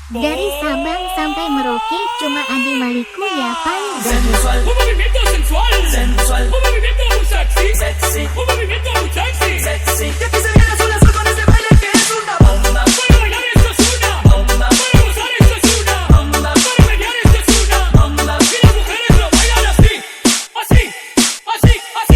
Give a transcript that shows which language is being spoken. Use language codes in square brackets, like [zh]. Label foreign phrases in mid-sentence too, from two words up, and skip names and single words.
[id] Dari Sabang sampai Merauke cuma Adi Maliku ya paling [es] Sensual, Un movimiento sensual, sensual, un movimiento muy sexy, sexy, un movimiento muy sexy. sexy. Y aquí se viene azul azul con este baile que es una bomba, Para bailar esto es una, bomba, para gozar esto es una, bomba, para mediar esto es una. bomba. Y las mujeres lo bailan así, así, así, así.